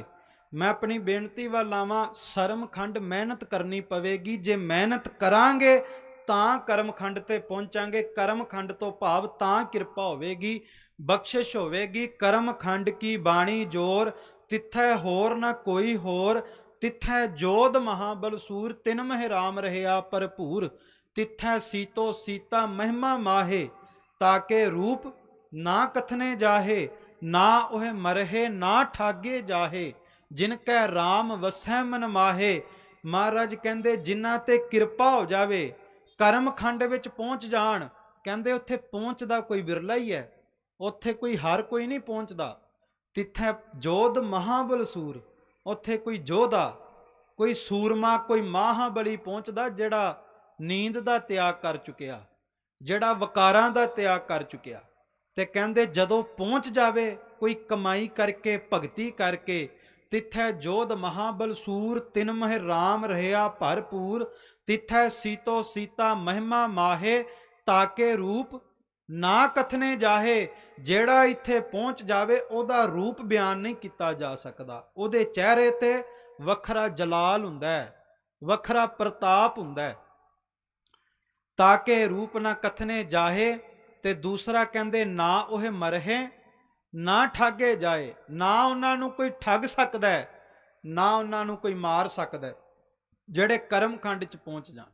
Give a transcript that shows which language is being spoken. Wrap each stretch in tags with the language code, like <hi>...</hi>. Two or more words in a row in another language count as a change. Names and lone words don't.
<pa>ਮੈਂ ਆਪਣੀ ਬੇਨਤੀ ਵੱਲ ਆਵਾਂ, ਸਰਮਖੰਡ ਮਿਹਨਤ ਕਰਨੀ ਪਵੇਗੀ। ਜੇ ਮਿਹਨਤ ਕਰਾਂਗੇ ਤਾਂ ਕਰਮਖੰਡ ਤੇ ਪਹੁੰਚਾਂਗੇ। ਕਰਮਖੰਡ ਤੋਂ ਭਾਵ ਤਾਂ ਕਿਰਪਾ ਹੋਵੇਗੀ, ਬਖਸ਼ਿਸ਼ ਹੋਵੇਗੀ। ਕਰਮਖੰਡ ਕੀ ਬਾਣੀ ਜੋਰ, ਤਿੱਥੈ ਹੋਰ ਨਾ ਕੋਈ ਹੋਰ, ਤਿਥੈ ਜੋਧ ਮਹਾਬਲ ਸੂਰ, ਤਿਨ ਮਹ ਰਾਮ ਰਹਯਾ ਭਰਪੂਰ। ਤਿਥੈ ਸੀਤੋ ਸੀਤਾ ਮਹਿਮਾ ਮਾਹੇ, ਤਾਕੇ ਰੂਪ ਨਾ ਕਥਨੇ ਜਾਹੇ। ਨਾ ਓਹ ਮਰਹੇ ਨਾ ਠਾਗੇ ਜਾਹੇ, ਜਿਨਕੈ ਰਾਮ ਵਸੈ ਮਨ ਮਾਹੇ। ਮਹਾਰਾਜ ਕਹਤੇ ਜਿਨ੍ਹਾਂ ਤੇ ਕਿਰਪਾ ਹੋ ਜਾਵੇ, ਕਰਮ ਖੰਡ ਵਿਚ ਪਹੁੰਚ ਜਾਣ, ਕਹਤੇ ਉੱਥੇ ਪਹੁੰਚਦਾ ਕੋਈ ਬਿਰਲਾ ਹੀ ਹੈ, ਉੱਥੇ ਕੋਈ ਹਰ ਕੋਈ ਨਹੀਂ ਪਹੁੰਚਦਾ। ਤਿਥੈ ਜੋਧ ਮਹਾਬਲ ਸੂਰ, ਉੱਥੇ ਕੋਈ ਜੋਧਾ, ਕੋਈ ਸੂਰਮਾ, ਕੋਈ ਮਹਾਬਲੀ ਪਹੁੰਚਦਾ ਜਿਹੜਾ ਨੀਂਦ ਦਾ ਤਿਆਗ ਕਰ ਚੁਕਿਆ, ਜਿਹੜਾ ਵਕਾਰਾਂ ਦਾ ਤਿਆਗ ਕਰ ਚੁਕਿਆ। ਤੇ ਕਹੰਦੇ ਜਦੋਂ ਪਹੁੰਚ ਜਾਵੇ ਕੋਈ ਕਮਾਈ ਕਰਕੇ ਭਗਤੀ ਕਰਕੇ, ਤਿਥੈ ਜੋਧ ਮਹਾਬਲ ਸੂਰ, ਤਿਨ ਮਹ ਰਾਮ ਰਹਯਾ ਭਰਪੂਰ। ਤਿਥੈ ਸੀਤੋ ਸੀਤਾ ਮਹਿਮਾ ਮਾਹੇ, ਤਾਕੇ ਰੂਪ ਨਾ ਕਥਨੇ ਜਾਹੇ। ਜਿਹੜਾ ਇੱਥੇ ਪਹੁੰਚ ਜਾਵੇ ਉਹਦਾ ਰੂਪ ਬਿਆਨ ਨਹੀਂ ਕੀਤਾ ਜਾ ਸਕਦਾ। ਉਹਦੇ ਚਿਹਰੇ ਤੇ ਵੱਖਰਾ ਜਲਾਲ ਹੁੰਦਾ ਹੈ, ਵੱਖਰਾ ਪ੍ਰਤਾਪ ਹੁੰਦਾ ਹੈ। ਤਾਕੇ ਰੂਪ ਨਾ ਕਥਨੇ ਜਾਹੇ। ਤੇ ਦੂਸਰਾ ਕਹਿੰਦੇ ਨਾ ਉਹ ਮਰਹੇ ਨਾ ਠਾਗੇ ਜਾਏ, ਨਾ ਉਹਨਾਂ ਨੂੰ ਕੋਈ ਠੱਗ ਸਕਦਾ ਹੈ, ਨਾ ਉਹਨਾਂ ਨੂੰ ਕੋਈ ਮਾਰ ਸਕਦਾ, ਜਿਹੜੇ ਕਰਮ ਖੰਡ 'ਚ ਪਹੁੰਚ ਜਾਣ।</pa>